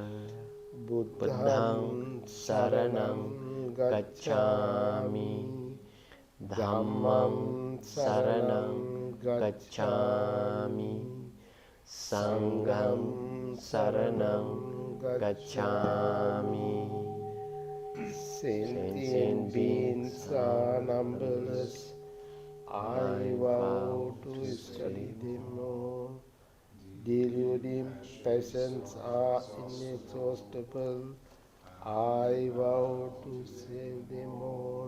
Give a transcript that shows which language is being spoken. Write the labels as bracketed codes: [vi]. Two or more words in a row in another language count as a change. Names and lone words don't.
[pi] Buddhang saranam gacchami, Dhammam saranam gacchami, Sangham saranam gacchami. [en] Sentient beings are numberless. I vow to study them all. Deluding passions are inexhaustible. I vow to save them all.